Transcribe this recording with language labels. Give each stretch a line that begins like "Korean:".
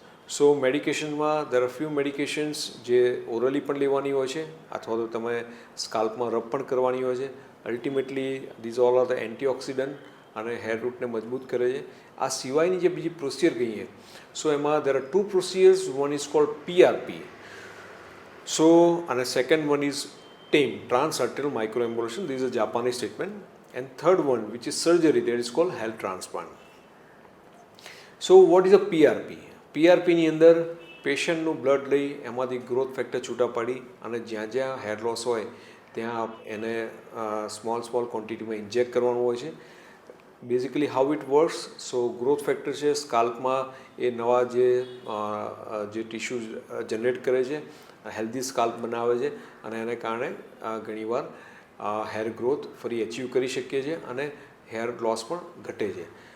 Gujarati: So મેડિકેશનમાં there are few medications જે orally પણ લેવાની હોય છે અથવા તો તમે સ્કાલ્પમાં રબ પણ કરવાની હોય છે.
English: ultimately these all are the antioxidant અને hair રૂટને
Gujarati: મજબૂત કરે છે. આ સિવાયની જે બીજી પ્રોસિજર કહીએ, સો એમાં
English: There are 2 procedures. One is called PRP. So અને second one is TAME, Trans-Arterial Microembolization. This is a Japanese treatment. And third one, which is surgery, that is called hair transplant. So what is a PRP?
Gujarati: PRP ની અંદર પેશન્ટનું blood લઈ એમાંથી growth factor છૂટા પાડી અને જ્યાં જ્યાં hair loss હોય ત્યાં એને સ્મોલ ક્વોન્ટિટીમાં ઇન્જેક્ટ કરવાનું હોય છે.
English: basically how it works,
Gujarati: so growth factor છે સ્કાલ્પમાં એ નવા જે ટિશ્યુ જનરેટ કરે છે, હેલ્ધી સ્કાલ્પ બનાવે છે અને એને કારણે ઘણીવાર હેર ગ્રોથ ફરી અચીવ કરી શકીએ છીએ અને હેર લોસ પણ ઘટે છે.